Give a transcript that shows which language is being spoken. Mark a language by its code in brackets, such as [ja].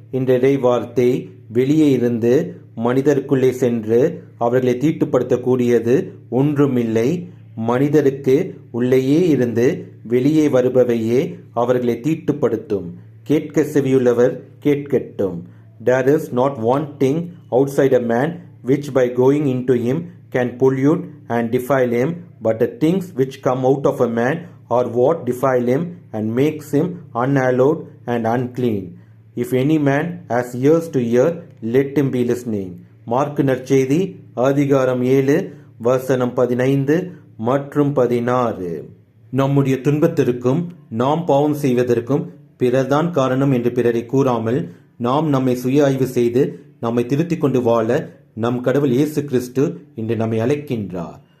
[ta] இன்றைய வார்த்தை வெளியே இருந்து மனிதருக்குள்ளே சென்று அவர்களை தீட்டுப்படுத்தக்கூடியது ஒன்றுமில்லை. மனிதருக்கு உள்ளேயே இருந்து வெளியே வருபவையே அவர்களை தீட்டுப்படுத்தும். கேட்க செவியுள்ளவர் கேட்கட்டும். [en] There is not one thing outside a man which by going into him can pollute and defile him, but the things which come out of a man are what defile him and makes him unhallowed and unclean. If any man has ears to hear, let him be listening. [ta] Mark நற்செய்தி அதிகாரம் 7 வசனம் 15 மற்றும் 16. நம்முடைய துன்பத்திற்கும் நாம் பாவம் செய்வதற்கும் பிறர்தான் காரணம் என்று பிறரை கூறாமல் நாம் நம்மை சுய ஆய்வு செய்து நம்மை திருத்திக் கொண்டு வாழ நம் கடவுள் இயேசு கிறிஸ்து இன்று நம்மை அழைக்கின்றார்.